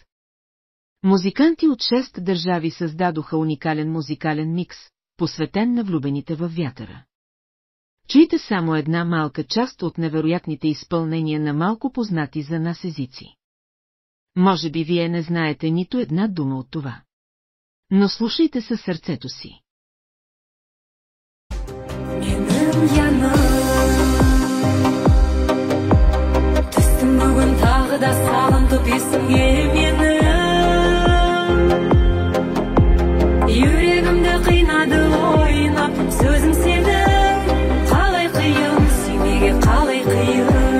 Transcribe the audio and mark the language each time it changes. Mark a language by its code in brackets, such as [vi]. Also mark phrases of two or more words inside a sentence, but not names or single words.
[bg] Музиканти от 6 държави създадоха уникален музикален микс, посветен на влюбените във вятъра. Чуйте само една малка част от невероятните изпълнения на малко познати за нас езици. Може би вие не знаете нито една дума от това. Но слушайте със сърцето си. [crh] Yüreğimde kıynadı oynap, sözüm seni kalay kıyım, sevmege kalay kıyım.